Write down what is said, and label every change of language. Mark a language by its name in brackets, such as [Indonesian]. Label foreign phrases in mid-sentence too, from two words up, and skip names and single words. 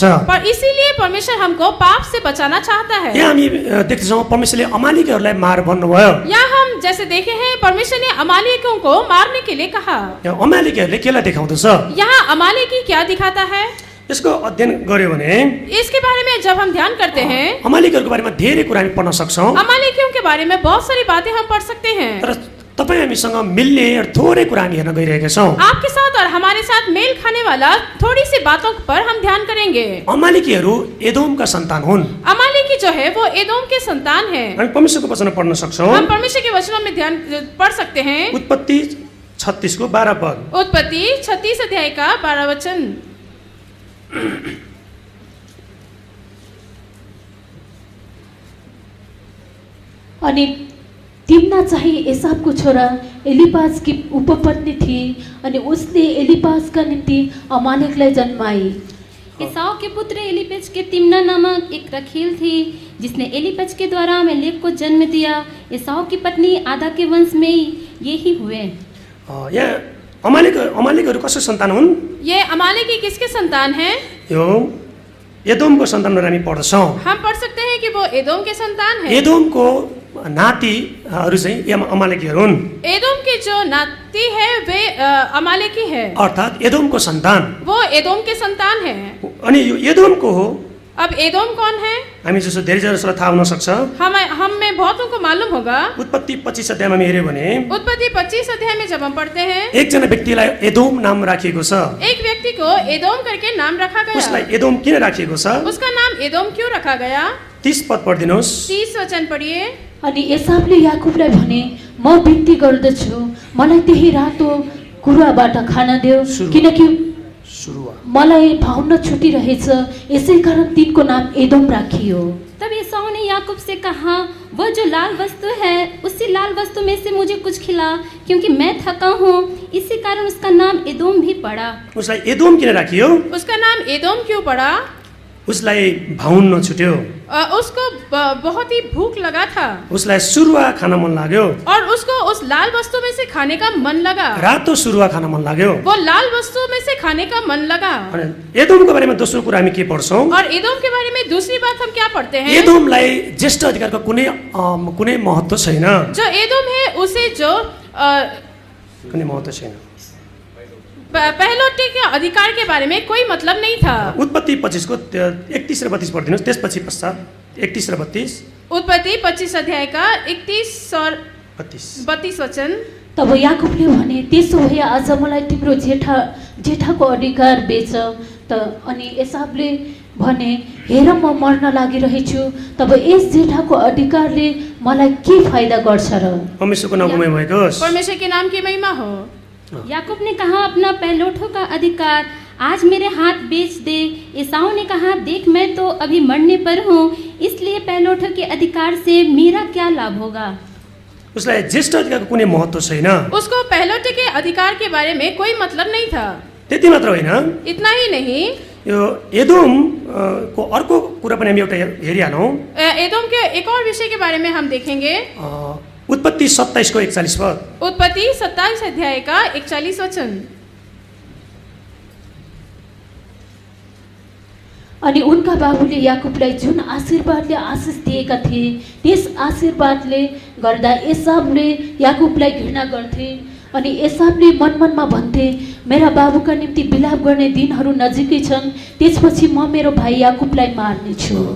[Hindi] पर इसीलिए परमेश्वर हमको पाप से बचाना चाहता है। [Nepali] यहाँ हामी देख्छौं परमेश्वरले अमालेकीहरूलाई मार भन्नुभयो। [Hindi] यहाँ हम जैसे देखे हैं परमेश्वर ने अमालेकियों को मारने के लिए कहा। [Nepali] यहाँ अमालेकीहरूले केलाई देखाउँदछ? [Hindi] यहाँ अमालेकी क्या दिखाता है? [Nepali] यसको अध्ययन गर्यो भने [Hindi] इसके बारे में जब हम ध्यान करते हैं, [Nepali] अमालेकीहरूको बारेमा धेरै कुरा हामी पढ्न सक्छौं। [Hindi] अमालेकियों के बारे में बहुत सारी बातें हम पढ़ सकते हैं। [Nepali] तर तपाई हामीसँग मिल्ने थोरै कुरा हामी हेर्न गइरहेका छौं। [Hindi] आपके साथ और हमारे साथ मेल खाने वाला थोड़ी सी बातों पर हम ध्यान करेंगे। [Nepali] अमालेकीहरू एदोमका सन्तान हुन्। [Hindi] अमालेकी जो है वो एदोम के संतान है। [Nepali] हामी परमेश्वरको वचन पढ्न सक्छौं। [Hindi] हम परमेश्वर के वचनों में ध्यान पढ़ सकते हैं। [Nepali] उत्पत्ति 36 को 12 पद। [Hindi] उत्पत्ति 36 अध्याय का 12 वचन। [Nepali] अनि तिम्ना चाहिँ एसावको छोरा एलिपाजकी उपपत्नी थिए अनि उसले एलिपाजका निम्ति अमालेकलाई जन्माई। [Hindi] एसाव के पुत्र एलीपेज के तिम्ना नामक एक रखील थी जिसने एलीपेज के द्वारा अमेलेक को जन्म दिया। एसाव की पत्नी आदा के वंश में ये ही हुए। [Nepali] यहाँ अमालेकहरू कसको सन्तान हुन्? [Hindi] ये अमालेकी किसके संतान हैं? [Nepali] यो एदोमको सन्तान भनेर हामी पढ्दछौँ। [Hindi] हम पढ़ सकते हैं कि वो एदोम के संतान है। [Nepali] एदोमको नातिहरू चाहिँ अमालेकीहरू हुन्, [Hindi] एदोम के जो नाती है वे अमालेकी है, [Nepali] अर्थात् एदोमको सन्तान। [Hindi] वो एदोम के संतान है। [Nepali] अनि यो एदोमको हो। [Hindi] अब एदोम कौन है? [Nepali] हामी जस्तो धेरै जसोलाई थाहा हुन सक्छ। [Hindi] हम में बहुतों को मालूम होगा। [Nepali] उत्पत्ति 25 अध्यायमा हामी हेऱ्यो भने [Hindi] उत्पत्ति 25 अध्याय में जब हम पढ़ते हैं, [Nepali] एकजना व्यक्तिलाई एदोम नाम राखिएको छ। [Hindi] एक व्यक्ति को एदोम करके नाम रखा [Nepali] उसलाई [Hindi] गया। [Nepali] एदोम किन राखिएको छ? [Hindi] उसका नाम एदोम क्यों रखा गया? [Nepali] 30 पद पढिदिनुहोस्। [Hindi] 30 वचन पढ़िए। [Nepali] अनि एसावले याकुबलाई भने, म बिन्ती गर्दछु, मलाई त्यही रातो कुराबाट खान देऊ, सुरुवा। किनकि सुरुवा मलाई भाउन छुटिरहेछ, यसै कारण तिनको नाम एदोम राखियो। [Hindi] तब एसाऊ ने याकूब से कहा, वह जो लाल वस्तु है उसी लाल वस्तु में से मुझे कुछ खिला, क्योंकि मैं थका हूँ। इसी कारण उसका नाम एदोम भी पड़ा। [Nepali] उसलाई एदोम किन राखियो? [Hindi] उसका नाम एदोम क्यों पड़ा? [Nepali] उसलाई भाउन नछुट्यो, [Hindi] उसको बहुत ही भूख लगा था [Nepali] उसलाई सुरुवा खान मन लाग्यो, [Hindi] और उसको उस लाल वस्तु में से खाने का मन लगा। [Nepali] रातो सुरुवा खान मन लाग्यो। [Hindi] वो लाल वस्तु में से खाने का मन लगा। [Nepali] अनि एदोमको बारेमा दोस्रो कुरा हामी के पढ्छौँ? [Hindi] और एदोम के बारे में दूसरी बात हम क्या पढ़ते हैं? [Nepali] एदोमलाई ज्येष्ठ अधिकारको कुनै महत्त्व छैन, [Hindi] जो एदोम है उसे जो [Nepali] कुनै महत्त्व छैन। [Hindi] पहलौठे के अधिकार के बारे में कोई मतलब नहीं था। [Nepali] उत्पत्ति 25 को 31 र 32 पढिदिनुहोस्, त्यसपछि पश्चात 31 र 32। [Hindi] उत्पत्ति 25 अध्याय का 31 और 32 वचन। [Nepali] तब याकुबले भने, त्यसो भए आज मलाई तिम्रो जेठाको अधिकार बेच। अनि एसावले भने, हेर म मर्न लागिरहेछु, तब यस जेठाको अधिकारले मलाई के फाइदा गर्छ र? परमेश्वरको नाम महिमा भएको होस्। [Hindi] परमेश्वर के नाम की महिमा हो। याकूब ने कहा, अपना पहलौठों का अधिकार आज मेरे हाथ बेच दे। एसाऊ ने कहा, देख मैं तो अभी मरने पर हूँ, इसलिए पहलौठों के अधिकार से मेरा क्या लाभ होगा? [Nepali] उसलाई ज्येष्ठ अधिकारको कुनै महत्त्व छैन। [Hindi] उसको पहलौठे के अधिकार के बारे में कोई मतलब नहीं था। [Nepali] त्यति मात्र होइन, [Hindi] इतना ही नहीं, [Nepali] यो एदोम को अर्को कुरा पनि हामी एउटा हेरिहालौँ। [Hindi] एदोम के एक और विषय के बारे में हम देखेंगे। [Nepali] उत्पत्ति 27 को 41 पद। [Hindi] उत्पत्ति 27 अध्याय का 41 वचन। [Nepali] अनि उनका बाबुले याकुबलाई जुन आशीर्वादले आशिष दिएका थिए, त्यस आशीर्वादले गर्दा एसावले याकुबलाई घृणा गर्थे। अनि एसावले मनमनमा भन्थे, मेरा बाबुका निम्ति बिलाप गर्ने दिनहरू नजिकै छन्, त्यसपछि म मेरो भाइ याकुबलाई मार्नेछु।